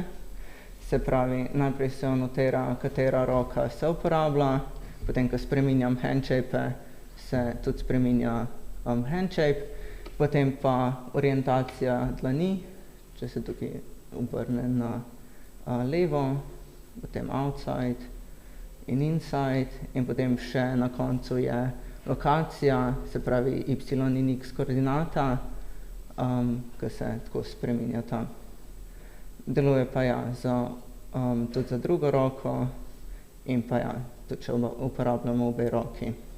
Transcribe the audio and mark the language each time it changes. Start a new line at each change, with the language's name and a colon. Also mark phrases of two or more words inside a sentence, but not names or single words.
Slovenian: Se pravi, najprej se anotira, katera roka se uporablja, potem, ko spreminjam handshape, se tudi spreminja handshape, potem pa orientacija dlani, če se tukaj obrne na levo, potem outside in inside in potem še na koncu je lokacija, se pravi y in x koordinata, ki se tako spreminjata. Deluje pa tudi za drugo roko in pa tudi če uporabljamo obe roki.